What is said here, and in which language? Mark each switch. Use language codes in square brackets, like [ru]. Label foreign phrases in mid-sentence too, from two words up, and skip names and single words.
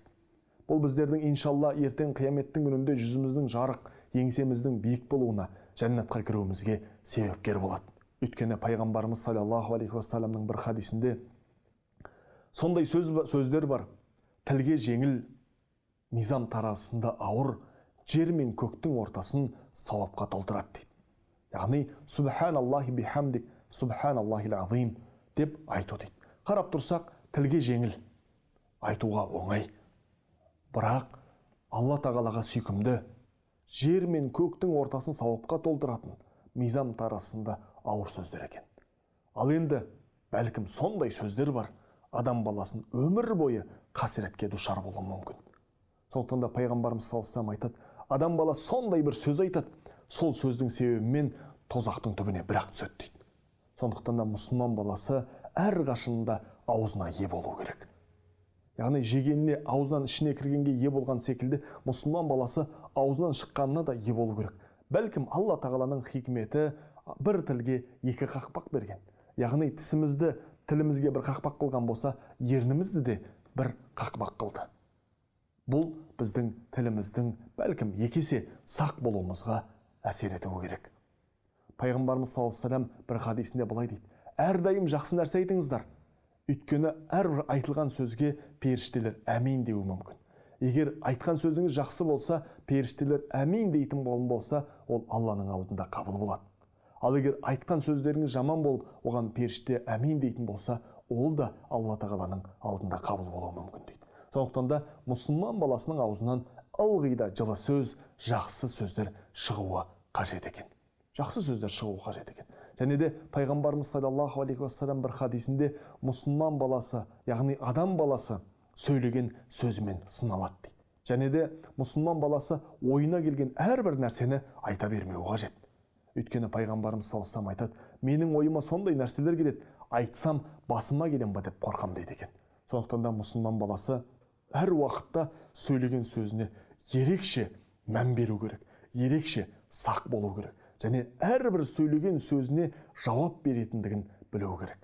[kk] Бұл біздердің иншалла ертең қияметтің күнінде жүзіміздің жарық, еңсеміздің биік болуына, жәннатқа кіруімізге себепкер болады. Өйткені пайғамбарымыз [ar] صلى الله عليه وسلم [kk] бір хадисінде сондай сөздер бар: тілге жеңіл, мизан тарасында ауыр, жер мен көктің ортасын сауапқа толтырады дейді. Яғни [ar] سبحان الله بحمدك، سبحان الله العظيم [kk] деп айту дейді. Қарап тұрсақ, тілге жеңіл, айтуға оңай, бірақ Алла тағалаға сүйкімді, жер мен көктің ортасын сауапқа толтыратын, мизан тарасында ауыр сөздер екен. Ал енді бәлкім сондай сөздер бар, адам баласын өмір бойы қасіретке душар болуы мүмкін. Сондықтан да пайғамбарымыз [ar] صلى الله عليه وسلم [kk] айтады: адам бала сондай бір сөз айтады, сол сөздің себебімен тозақтың түбіне бірақ түседі дейді. Сондықтан да мұсылман баласы әр қашында аузына ие болу керек. Яғни жегеніне, аузынан ішіне кіргенге ие болған секілді, мұсылман баласы аузынан шыққанына да ие болу керек. Бәлкім Алла тағаланың хикметі бір тілге екі қақпақ берген. Яғни тілімізге бір қақпақ қылған болса, ернімізді де бір қақпақ қылды. Бұл біздің тіліміздің бәлкім екі есе сақ болуымызға әсер етуі керек. Пайғамбарымыз [ar] صلى الله عليه وسلم [kk] бір хадисінде былай дейді: әрдайым жақсы нәрсе айтыңыздар. Өйткені әрбір айтылған сөзге періштелер әмин деуі мүмкін. Егер айтқан сөзіңіз жақсы болса, періштелер әмин дейтін болса, ол Алланың алдында қабыл болады. Ал егер айтқан сөздеріңіз жаман болып, оған періште әмин дейтін болса, ол да Алла тағаланың алдында қабыл болуы мүмкін дейді. Сондықтан да мұсылман баласының аузынан ылғи да жылы сөз, жақсы сөздер шығуы қажет екен. Жақсы сөздер шығуы қажет екен. Және де пайғамбарымыз [ar] صلى الله عليه وسلم [kk] бір хадисінде мұсылман баласы, яғни адам баласы сөйлеген сөзімен сыналады дейді. Және де мұсылман баласы ойына келген әрбір нәрсені айта бермеуі қажет. Өйткені пайғамбарымыз [ar] صلى الله عليه وسلم [kk] айтады: менің ойыма сондай нәрселер келеді, айтсам басыма келем ба деп қорқам дейді екен. Сондықтан да мұсылман баласы әр уақытта сөйлеген сөзіне ерекше мән беру керек, ерекше сақ болу керек. Және әрбір сөйлеген сөзіне жауап беретіндігін білу керек.